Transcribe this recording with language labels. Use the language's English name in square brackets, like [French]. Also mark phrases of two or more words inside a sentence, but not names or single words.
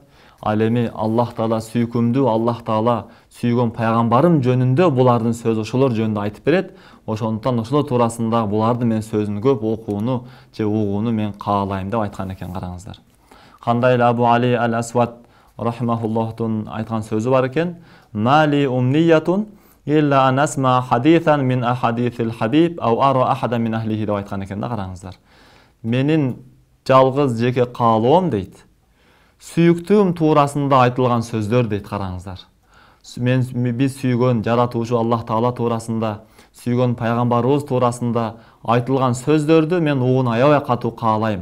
[Kyrgyz] Ал эми Аллах Таала сүйкүмдүү, Аллах Таала сүйгөн пайгамбарым жөнүндө булардын сөзү ошолор жөнүндө айтып берет. Ошондуктан ошолор туурасында булардын мен сөзүн көп окууну же угууну мен каалайм деп айткан экен, караңыздар. Кандай эле Абу Али ал-Асвад рахимахуллахтун айткан сөзү бар экен: [Arabic] "ما لي أمنية إلا أن أسمع حديثا من أحاديث الحبيب أو أرى أحدا من أهله" [Kyrgyz] деп айткан экен да, караңыздар. Менин жалгыз жеке каалоом дейт, сүйүктүүм туурасында айтылган сөздөр дейт, караңыздар. Биз сүйгөн жаратуучу Аллах Таала туурасында, сүйгөн пайгамбарыбыз туурасында айтылган сөздөрдү мен угууну аябай катуу каалайм.